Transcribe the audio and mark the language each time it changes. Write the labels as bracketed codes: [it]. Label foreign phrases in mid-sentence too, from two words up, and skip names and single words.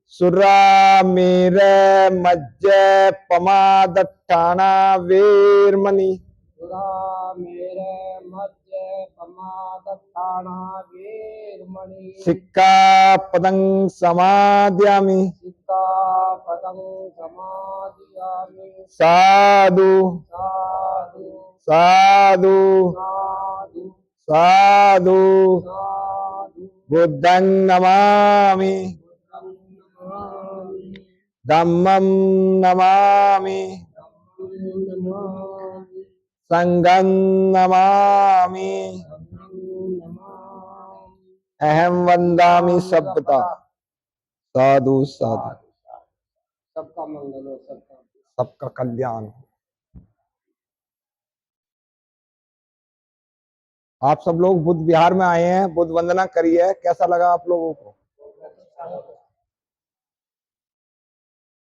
[pi] सुरामेरय मज्जपमादट्ठाना वेरमणि, सुरा मेरे मध्य प्रमादठाना वेरमणि, सिक्खापदं समादयामि, सिक्खापदं समादयामि, साधु साधु साधु साधु साधु। साधु, बुद्धं नमामि, बुद्धं नमामि, धम्मं नमामि, धम्मं नमामि, संघं नमामि, संघं नमामि, अहं वन्दामि सभ्यता। साधु साधु। [hi] सबका मंगल हो, सबका सबका कल्याण हो। आप सब लोग बुद्ध विहार में आए हैं, बुद्ध वंदना करी है, कैसा लगा आप लोगों को?